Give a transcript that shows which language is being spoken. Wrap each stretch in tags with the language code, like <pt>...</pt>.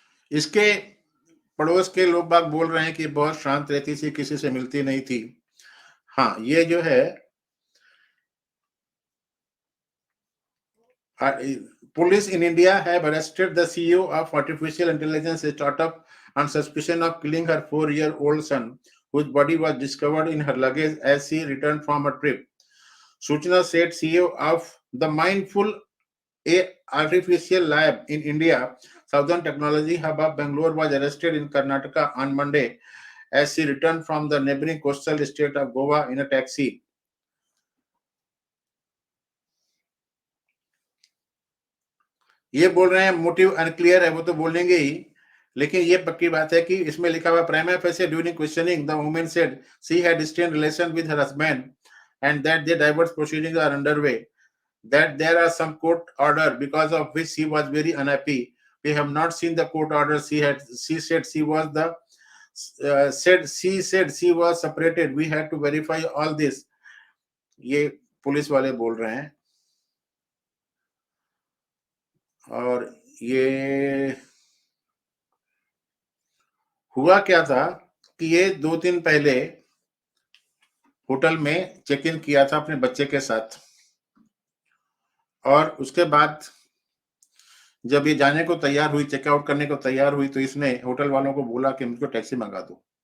<hi>इसके पड़ोस के लोग बाग बोल रहे हैं कि बहुत शांत रहती थी, किसी से मिलती नहीं थी। हाँ, ये जो है</hi> <en>police in India have arrested the CEO of artificial intelligence startup on suspicion of killing her 4-year-old son, whose body was discovered in her luggage as she returned from a trip. Suchna said CEO of the Mindful A Artificial Lab in India, Southern Technology Hub of Bangalore, was arrested in Karnataka on Monday as she returned from the neighboring coastal state of Goa in a taxi.</en> <hi>ये बोल रहे हैं motive unclear है, वो तो बोलेंगे ही, लेकिन ये पक्की बात है कि इसमें लिखा हुआ</hi> <en>Prima facie during questioning the woman said she had strained relation with her husband and that the divorce proceedings are underway, that there are some court order because of which she was very unhappy. We have not seen the court order. She said she was the said she was separated. We had to verify all this.</en> <hi>ये police वाले बोल रहे हैं और ये हुआ क्या था कि ये 2 दिन पहले होटल में चेक इन किया था अपने बच्चे के साथ और उसके बाद जब ये जाने को तैयार हुई, चेकआउट करने को तैयार हुई, तो इसने होटल वालों को बोला कि मुझको टैक्सी मंगा दो।</hi>